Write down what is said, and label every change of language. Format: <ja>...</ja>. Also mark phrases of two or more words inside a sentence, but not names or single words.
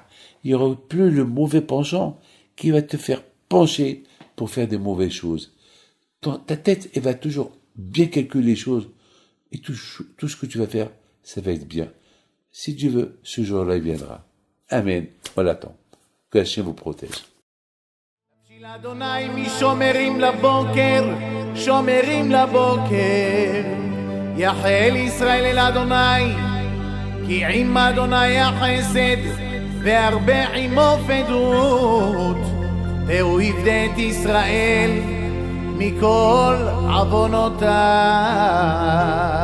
<fr>Il y aura plus le mauvais penchant qui va te faire pencher pour faire des mauvaises choses. Ta tête, elle va toujours bien calculer les choses. Et tout ce que tu vas faire, ça va être bien. Si Dieu veut, ce jour-là, il viendra. Amen. On l'attend. Que Hachem vous protège.</fr> <he>אדוני משומרים לבוקר, שומרים לבוקר. יחל ישראל אל אדוני, כי עם אדוני החסד, והרבה עמו פדות. והוא יפדה את ישראל מכל עוונותיו.</he>